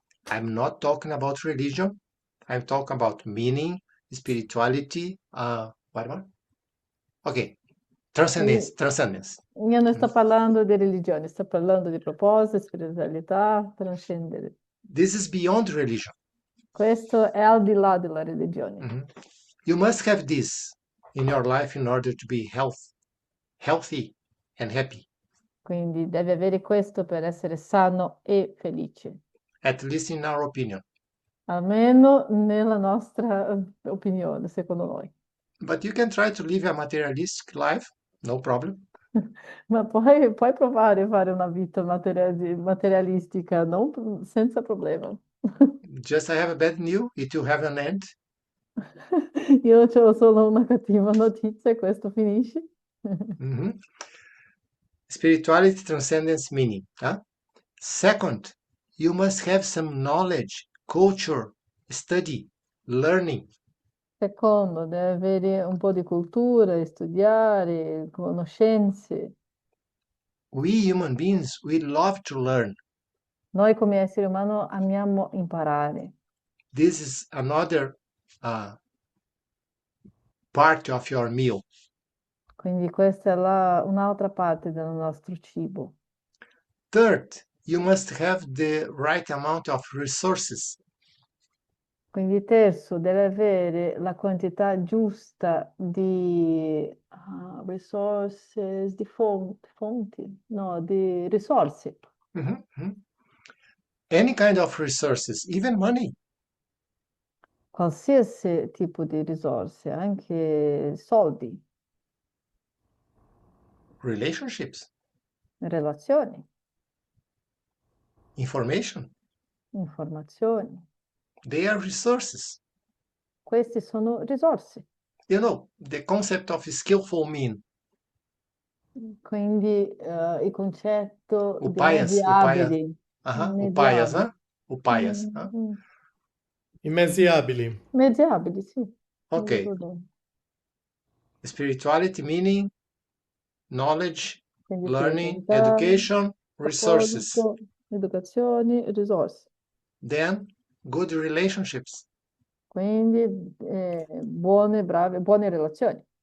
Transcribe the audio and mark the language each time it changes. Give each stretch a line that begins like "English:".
English: I'm not talking about religion. I'm talking about meaning, spirituality, what more? Okay, transcendence.
Italian: Io non sto parlando di religione, sto parlando di proposito, spiritualità, trascendere.
English: This is beyond religion.
Italian: Questo è al di là della religione. Mhm.
English: You must have this in your life in order to be healthy and happy,
Italian: Quindi devi avere questo per essere sano e felice,
English: at least in our opinion.
Italian: almeno nella nostra opinione, secondo noi.
English: But you can try to live a materialistic life, no problem.
Italian: Ma poi puoi provare a fare una vita materialistica senza problema.
English: Just I have a bad news, it will have an end.
Italian: Io ho solo una cattiva notizia e questo finisce. Mhm.
English: Spirituality, transcendence, meaning. Huh? Second, you must have some knowledge, culture, study, learning.
Italian: Secondo, deve avere un po' di cultura, studiare, conoscenze.
English: We human beings, we love to learn.
Italian: Noi come esseri umani amiamo imparare.
English: This is another part of your meal.
Italian: Quindi questa è un'altra parte del nostro cibo.
English: Third, you must have the right amount of resources.
Italian: Quindi terzo, deve avere la quantità giusta di resources, di fonti, no, di risorse. Mhm, mhm.
English: Any kind of resources, even money.
Italian: Qualsiasi tipo di risorse, anche soldi,
English: Relationships,
Italian: relazioni,
English: information,
Italian: informazioni.
English: they are resources.
Italian: Queste sono risorse.
English: You know, the concept of skillful mean.
Italian: Quindi il concetto di
Sanskrit: Upayas,
Italian: mezzi abili.
Sanskrit: upayas, huh? Upayas. Huh?
Italian: I mezzi abili. Mezzi abili, sì.
English: Okay. Spirituality, meaning, knowledge,
Italian: Quindi
English: learning,
Italian: spiritualità,
English: education, resources.
Italian: proposito, educazione, risorse.
English: Then, good relationships.
Italian: Quindi buone relazioni.